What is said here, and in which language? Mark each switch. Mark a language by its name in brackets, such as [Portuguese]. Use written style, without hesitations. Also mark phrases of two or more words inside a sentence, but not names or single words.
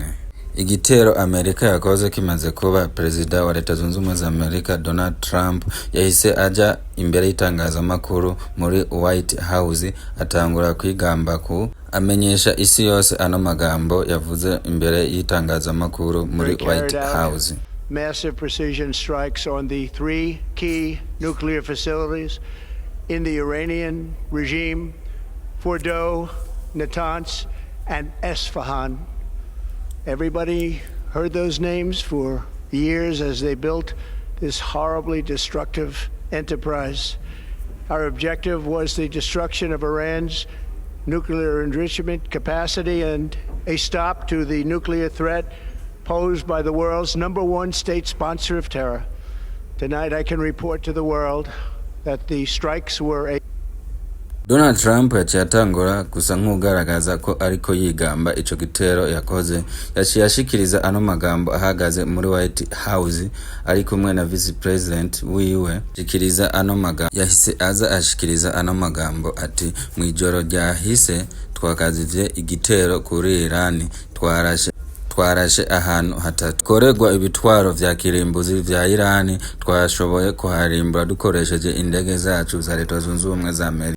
[Rundi] Igitero Amerika yakoze kimaze kuba, Perezida wa Leta Zunze Ubumwe za Amerika Donald Trump yahise aja imbere y'itangazamakuru muri White House atangura kwigamba ku amenyesha isi yose ano magambo yavuze imbere y'itangazamakuru muri White House. [English] Massive precision strikes on the 3 key nuclear facilities in the Iranian regime, Fordow, Natanz, and Esfahan. Everybody heard those names for years as they built this horribly destructive enterprise. Our objective was the destruction of Iran's nuclear enrichment capacity and a stop to the nuclear threat posed by the world's #1 state sponsor of terror. Tonight I can report to the world that the strikes were [Rundi] Donald Trump yacatangura gusa nk'ugaragaza ko ariko yigamba ico gitero yakoze, yashikiriza ano magambo ahagaze muri White House ari kumwe na [English] Vice President [Rundi] wiwe. Shikiriza ano magambo yahise aza ashikiriza ano magambo ati: mwijoro ryahise twakazivye igitero kuri Iran, twarashe ahantu hatatu koregwa ibitwaro vya kirimbuzi vya Iran, twashoboye kuharimbura dukoresheje indege zacu za Leta Zunze Ubumwe za Amerika.